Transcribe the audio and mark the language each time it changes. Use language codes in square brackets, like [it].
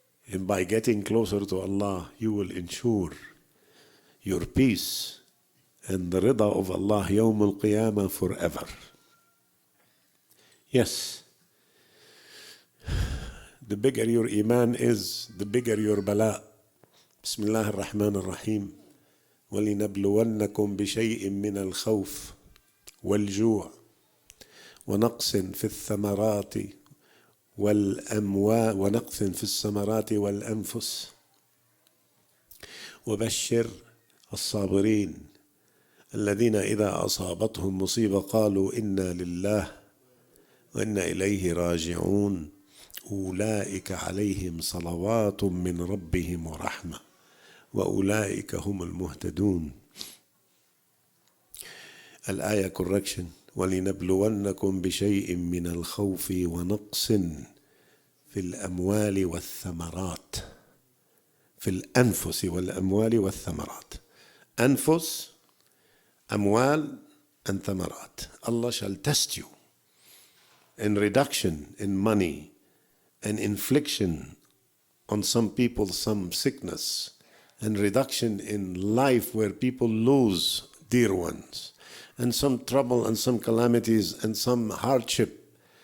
[en] And by getting closer to Allah, you will ensure your peace and the rida of Allah yawm al-qiyamah forever. Yes. The bigger your iman is, the bigger your bala. Bismillah ar-Rahman ar-Rahim. [ar] وَلِنَبْلُوَنَّكُمْ بِشَيْءٍ مِّنَ الْخَوْفِ وَالْجُوعِ ونقص في الثمرات والأموال ونقص في الثمرات والأنفس وبشر الصابرين الذين إذا أصابتهم مصيبة قالوا إنا لله وإنا إليه راجعون أولئك عليهم صلوات من ربهم ورحمة وأولئك هم المهتدون. الآية correction. ولنبلونكم بشيء من الخوف ونقص في الأموال والثمرات. في الأنفس والأموال والثمرات. أنفس, أموال, and ثمرات. [en] Allah shall test you in reduction in money and infliction on some people, some sickness, and reduction in life where people lose dear ones, and some trouble and some calamities and some hardship.